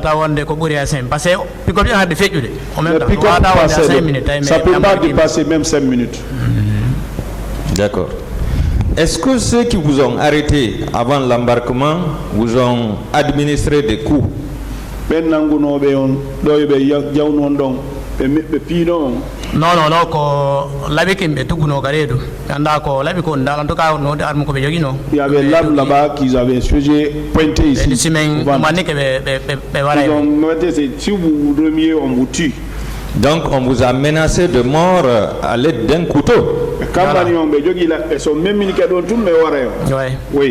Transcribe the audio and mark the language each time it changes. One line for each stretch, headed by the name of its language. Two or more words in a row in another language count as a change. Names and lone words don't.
French: Ça peut pas dépasser même 5 minutes. D'accord. Est-ce que ceux qui vous ont arrêté avant l'embarquement vous ont administré des coups?
Fula: non ko labi kimbe tuguno garedu anda ko labi ko ndala to ka no arme ko be jogino
French: il y avait l'âme là-bas qu'ils avaient pointé ici. Ils ont noté, si vous remiez, on vous tue. Donc on vous a menacé de mort à l'aide d'un couteau. Oui.